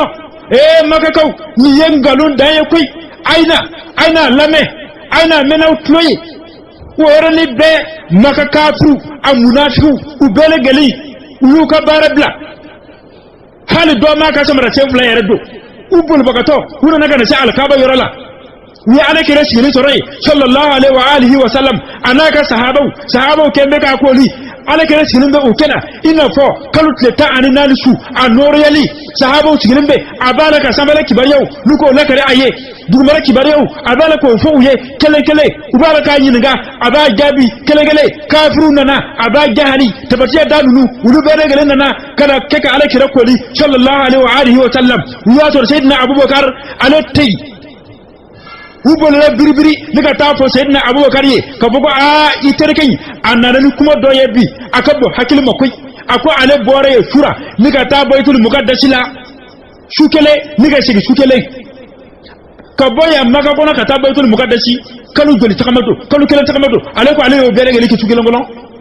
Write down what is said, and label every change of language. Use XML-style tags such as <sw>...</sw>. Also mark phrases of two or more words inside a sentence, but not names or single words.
<bm>makakaw nin ye nkalon dan ye koyi ayina lamɛn ayina mɛn'aw tulo ye o yɔrɔnin bɛɛ makakafiru a munafikiw u bɛɛ lajɛlen u y'u ka baara bila hali dɔ ma ka samara sen 2 yɛrɛ don u bolibagatɔ u nana ka na se alikaba yɔrɔ la u ye ala kira sigilen sɔrɔ yen</bm> <ar>صلى الله عليه وعلى آله وسلم</ar> <bm>a n'a ka sahabaw kɛn bɛ k'a koli ala kira sigilen bɛ o kɛnɛ i n'a fɔ kalo tile 14 su a nɔrɔyali sahabaw sigilen bɛ a b'a la ka sanfɛla kibaruyaw n'u k'o lakari a ye dugumala kibaruyaw a b'a la k'o fɔ u ye kelen kelen u b'a la k'a ɲininka a b'a jaabi kelen kelen kafiru nana a b'a jahali tabatiya da ninnu olu bɛɛ lajɛlen nana ka na kɛ ka ala kira koli</bm> <ar>صلى الله عليه وعلى آله وسلم</ar> <bm>u y'a sɔrɔ Seydina Abubakar ale tɛ yen u bolila biribiri ni ka taa fɔ Seydina Abubakar ye ka fɔ ko i terikɛ in a nana ni kuma dɔ ye bi a ka bɔ hakili ma koyi a ko ale bɔra ye sura ni ka taa Baitul Muqaddasi la su kelen ni ka segin su kelen ka bɔ yan Maka kɔnɔ ka taa Baitul Muqaddasi kalo joli tagama don kalo kelen tagama don ale ko ale y'o bɛɛ lajɛlen kɛ su kelen kɔnɔ</bm>